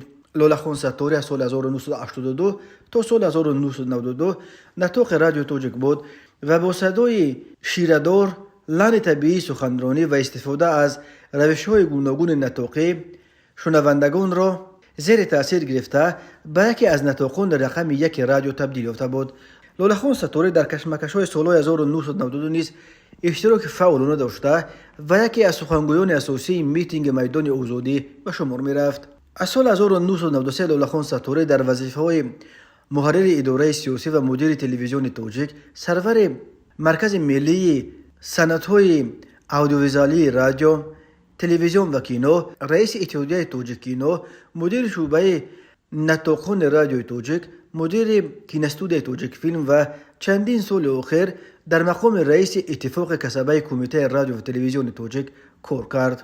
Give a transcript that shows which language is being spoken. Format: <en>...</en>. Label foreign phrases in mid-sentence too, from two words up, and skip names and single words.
<fa>لاله‌خان ستاری از سال 1982 تا سال 1992 نطاق رادیو تاجیک بود و با صدای شیردار، لحن طبیعی سخنرانی و استفاده از روش‌های گوناگون نطاقی شنوندگان را زیر تاثیر گرفته به یکی از نطاقان رقم 1 رادیو تبدیل یافته بود.</fa> <tg>лолахон саторӣ дар кашмакашҳои солҳои 1992 низ иштироки фаъолона дошта ва яке аз сухангӯёни асосии митинги майдони озодӣ ба шумор мерафт. аз соли 1993 лолахон саторӣ дар вазифаҳои муҳаррири идораи сиёсӣ ва мудири телевизиони тоҷик, сарвари маркази миллии санъатҳои аудиовизуалии радио, телевизион ва кино, раиси иттиҳодияи тоҷиккино, мудири шуъбаи натоқони радиои тоҷик, мудири киностудияи тоҷикфилм ва чандин соли охир дар мақоми раиси иттифоқи касабаи кумитаи радио ва телевизиони тоҷик кор кард.</tg>